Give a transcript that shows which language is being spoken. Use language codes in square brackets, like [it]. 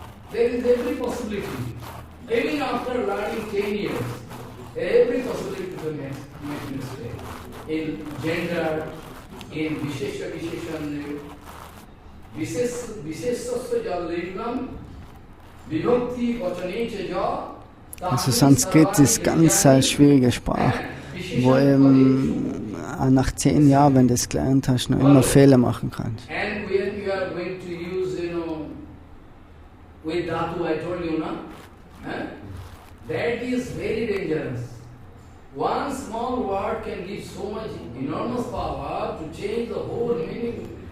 [en] There is every possibility. Even after learning 10 years, every possibility to make mistake. In gender, [sa] in Vishesha Visheshan, Vishesasya Jalingam, Vibhakti Vachanecha Ja. [de] Also Sanskrit ist ganz eine schwierige Sprache, wo eben nach 10 Jahren, wenn du das gelernt hast, noch immer Fehler machen kannst. [en] And when you are going to use, with dhatu, I told you, that is very dangerous. One small word can give so much enormous power to change the whole meaning.